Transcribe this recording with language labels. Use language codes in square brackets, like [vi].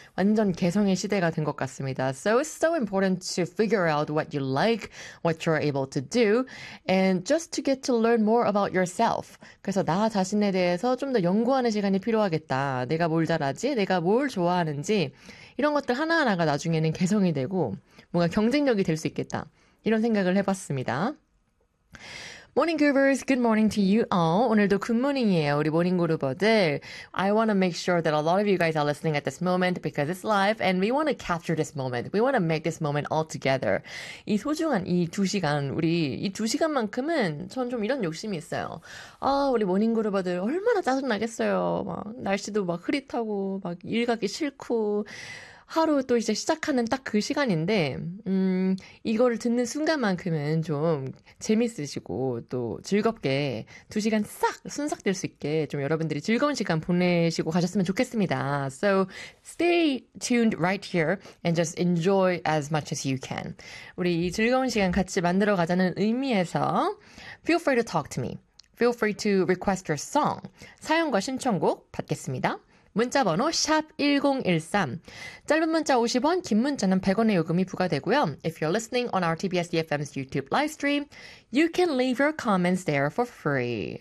[ko] 완전 개성의 시대가 된것 같습니다. [en] So it's so important to figure out what you like, what you're able to do, and just to get to learn more about yourself. [ko] 그래서 나 자신에 대해서 좀더 연구하는 시간이 필요하겠다. 내가 뭘 잘하지? 내가 뭘 좋아하는지. 이런 것들 하나하나가 나중에는 개성이 되고 뭔가 경쟁력이 될수 있겠다. 이런 생각을 해봤습니다. [en] Morning, Goobers. Good morning to you all. [ko] 오늘도 굿모닝이에요, 우리 모닝 그루버들. [en] I want to make sure that a lot of you guys are listening at this moment because it's live and we want to capture this moment. We want to make this moment all together. [ko] 이 소중한 이두 시간, 우리 이두 시간만큼은 전좀 이런 욕심이 있어요. 아, 우리 모닝 그루버들 얼마나 짜증나겠어요. 막 날씨도 막 흐릿하고, 막일 가기 싫고. 하루 또 이제 시작하는 딱그 시간인데, 이거를 듣는 순간만큼은 좀 재밌으시고 또 즐겁게 두 시간 싹 순삭될 수 있게 좀 여러분들이 즐거운 시간 보내시고 가셨으면 좋겠습니다. [en] So stay tuned right here and just enjoy as much as you can. [ko] 우리 이 즐거운 시간 같이 만들어 가자는 의미에서 [en] feel free to talk to me. Feel free to request your song. [ko] 사연과 신청곡 받겠습니다. 문자번호 샵 1013. 짧은 문자 50원, 긴 문자는 100원의 요금이 부과되고요. [en] If you're listening on RTBS EFM's YouTube live stream, you can leave your comments there for free.